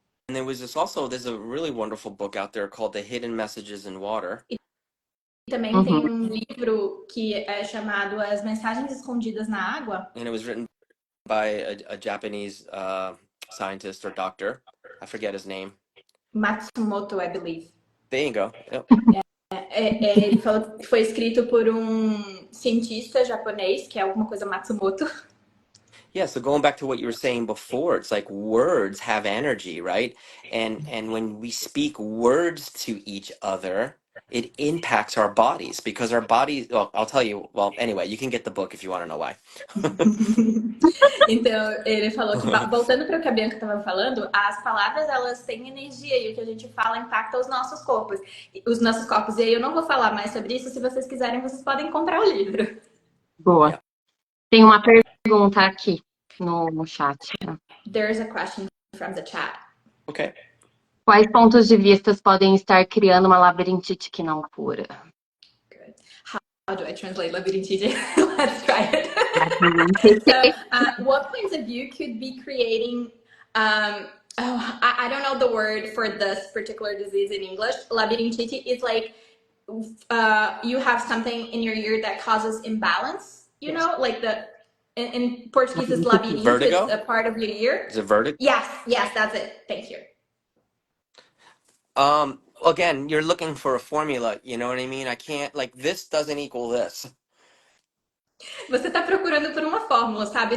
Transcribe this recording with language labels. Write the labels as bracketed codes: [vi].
[en] And there's a really wonderful book out there called The Hidden Messages in Water. [pt] E também tem um livro que é chamado As Mensagens Escondidas na Água. [en] And it was written by a Japanese scientist or doctor. I forget his name. Matsumoto, I believe. There you go. Yep. [pt] Ele falou que foi escrito por um cientista japonês, que é alguma coisa Matsumoto. [en] Yeah, so going back to what you were saying before, it's like words have energy, right? And when we speak words to each other, it impacts our bodies because our bodies, well, I'll tell you, well, anyway, you can get the book if you want to know why. [pt] Então, ele falou que, voltando para o que a Bianca estava falando, as palavras, elas têm energia e o que a gente fala impacta os nossos corpos. E aí eu não vou falar mais sobre isso, se vocês quiserem, vocês podem comprar o livro. Boa. [en] Yeah. [pt] Tem uma pergunta aqui no chat. [en] There's a question from the chat. Okay. [pt] Quais pontos de vista podem estar criando uma labirintite que não cura? [en] Good. How do I translate labirintite? Let's try it. So, what points of view could be creating, I don't know the word for this particular disease in English. Labirintite is like, you have something in your ear that causes imbalance, you know, like in Portuguese it's labirinto. Vertigo? It's a part of your ear. Is it vertigo? Yes, that's it. Thank you. Again, you're looking for a formula, you know what I mean? I can't, like, this doesn't equal this. [pt] Você tá procurando por uma fórmula, sabe?